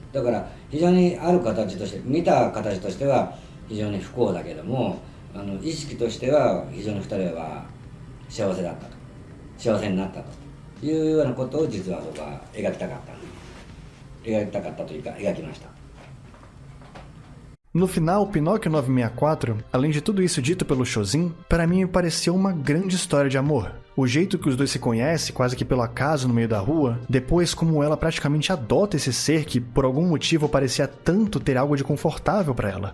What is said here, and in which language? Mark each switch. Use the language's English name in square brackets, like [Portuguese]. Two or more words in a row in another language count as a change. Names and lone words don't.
[Japanese] だから非常にある形として見た形としては非常に不幸だけども意識としては非常に2人は幸せだったと、幸せになったというようなことを実は僕は描きたかったというか描きました。 [Portuguese] No final, Pinóquio 964, além de tudo isso dito pelo Shojin, para mim me pareceu uma grande história de amor. O jeito que os dois se conhecem, quase que pelo acaso no meio da rua, depois como ela praticamente adota esse ser que por algum motivo parecia tanto ter algo de confortável para ela.